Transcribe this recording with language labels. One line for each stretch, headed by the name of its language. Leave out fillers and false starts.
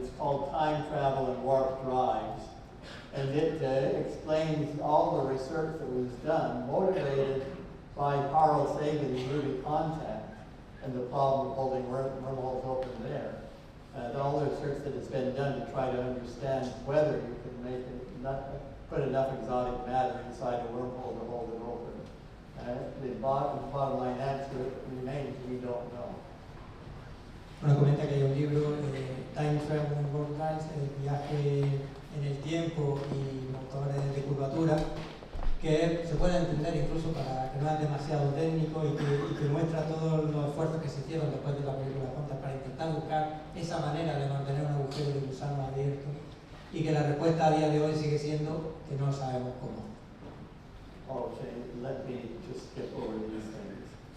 English: It's called Time Travel and Warp Drives. And it explains all the research that was done, motivated by Carl Sagan's movie Contact and the problem of holding wormholes open there. All the research that has been done to try to understand whether you can make put enough exotic matter inside a wormhole to hold it open. The bottom line answer remains, we don't know.
Spanish: Bueno, comenta que hay un libro, Time Travel and Warp Drives, el viaje en el tiempo y motores de curvatura, que se puede entender incluso para que no es demasiado técnico y que muestra todos los esfuerzos que se hicieron después de la película Contact para intentar buscar esa manera de mantener un agujero de gusano abierto, y que la respuesta a día de hoy sigue siendo que no sabemos cómo.
English: Okay, let me just skip over these things.